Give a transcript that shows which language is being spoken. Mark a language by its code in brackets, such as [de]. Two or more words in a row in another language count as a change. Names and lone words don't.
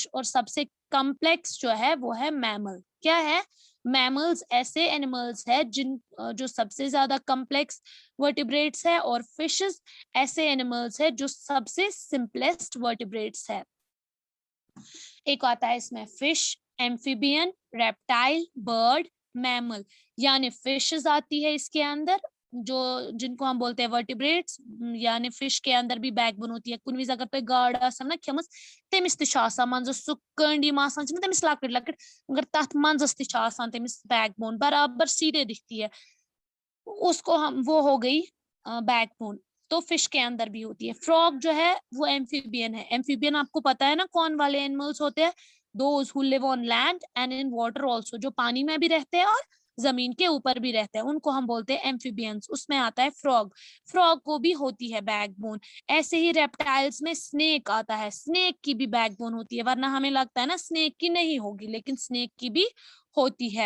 [hi] और सबसे कॉम्प्लेक्स जो है वो है मैमल। क्या है, मैमल्स ऐसे एनिमल्स है जिन जो सबसे ज्यादा [en] complex vertebrates [hi] है, और फिशेस ऐसे एनिमल्स है जो सबसे [en] simplest vertebrates [hi] है। एक आता है इसमें [en] fish, amphibian, reptile, bird, mammal, [hi] यानी फिशेस आती है इसके अंदर, जो जिनको हम बोलते हैं वर्टिब्रेट्स, यानी फिश के अंदर भी बैकबोन होती है। [ks] कुन विज अगर पे गाड आसन ना खेमस, तमिस त छ आसान मंजस सु कंडी आसान छ ना तमिस लकट लकट, मगर तथ मंजस त छ आसान तमिस [hi] बैकबोन बराबर सीधे दिखती है, उसको हम, वो हो गई बैकबोन। तो फिश के अंदर भी होती है। फ्रॉग जो है वो एम्फीबियन है। एम्फीबियन आपको पता है ना कौन वाले एनिमल्स होते हैं, [en] those who live on land and in water also, [hi] जो पानी में भी रहते हैं और जमीन के ऊपर भी रहते हैं, उनको हम बोलते हैं एम्फीबियंस। उसमें आता है फ्रॉग, फ्रॉग को भी होती है बैकबोन। ऐसे ही रेप्टाइल्स में स्नेक आता है, स्नेक की भी बैकबोन होती है, वरना हमें लगता है ना स्नेक की नहीं होगी, लेकिन स्नेक की भी होती है।